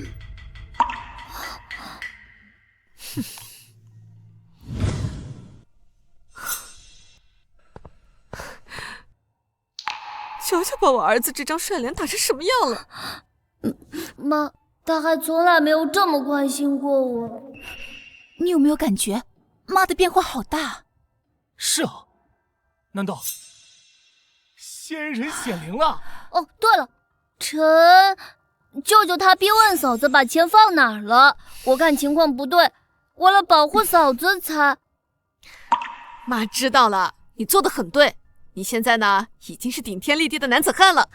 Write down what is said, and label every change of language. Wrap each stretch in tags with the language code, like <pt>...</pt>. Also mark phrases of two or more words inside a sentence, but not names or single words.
<zh>瞧瞧把我兒子這張帥臉打成什麼樣了。媽，他還從來沒有這麼關心過我。你有沒有感覺媽的變化好大？是啊，難道仙人顯靈了？哦，對了，舅舅他逼問嫂子把錢放哪兒了，我看情況不對，為了保護嫂子才…… 媽知道了，你做得很對。你現在呢，已經是頂天立地的男子漢了。</zh>